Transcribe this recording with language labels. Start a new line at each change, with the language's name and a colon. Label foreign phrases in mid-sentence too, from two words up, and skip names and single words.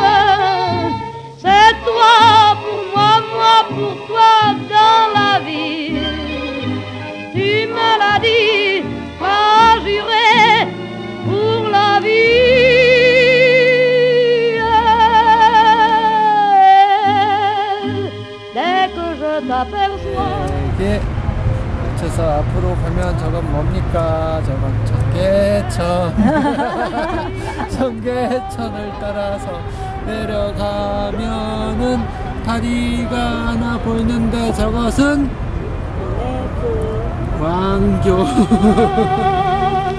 French: C'est toi pour moi, moi pour toi dans la vie. Tu me l'as dit, m'as juré pour la vie. Dès que je t'aperçois.
Korean: 이게 맞춰서 앞으로 가면 저건 뭡니까? 저건 청계천. 청계천을 따라서 내려가면은 다리가 하나 보이는데 저것은 왕교.